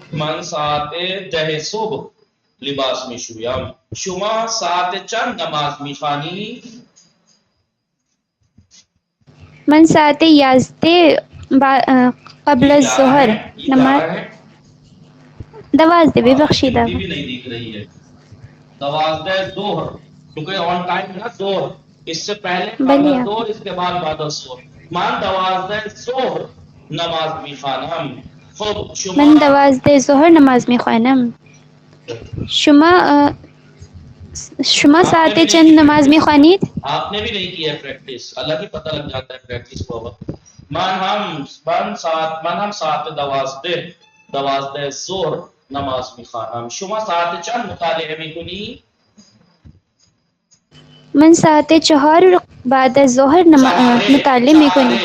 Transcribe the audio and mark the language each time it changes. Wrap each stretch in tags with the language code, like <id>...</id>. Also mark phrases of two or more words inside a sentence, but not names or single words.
<fa>من ساعت 10 صبح لباس می شویم. شما ساعت چند نماز می خوانی؟ من ساعت 11 قبل الظهر نماز 12 ببخشید</fa> <ur>گنتی</ur> <fa>آقا.</fa> <ur>بھی نہیں دکھ رہی ہے. 12 ظہر کیونکہ</ur> <en>on time</en> <ur>نا ظہر اس سے پہلے قبل</ur> <fa>بلی آقا.</fa> <ur>الظہر اس کے بعد</ur> <ar>بعد الظہر.</ar> <fa>من 12 ظہر نماز می خوانم. خب شما من 12 ظهر نماز می خوانم. شما</fa> <ur>آپ نے</ur> <fa>ساعت</fa> <ur>بھی نہیں</ur> <fa>چند</fa> <ur>کی</ur> <fa>نماز می</fa> <ur>پریکٹس.</ur> <fa>خوانید؟</fa> <ur>آپ نے بھی نہیں کی ہے پریکٹس. اللہ کی پتہ لگ جاتا ہے پریکٹس کو.</ur> <fa>من ساعت 12 ظہر نماز می خوانم. شما ساعت چند مطالعه می کنی؟ من ساعت 4 بعد الظهر مطالعه می کنم.</fa>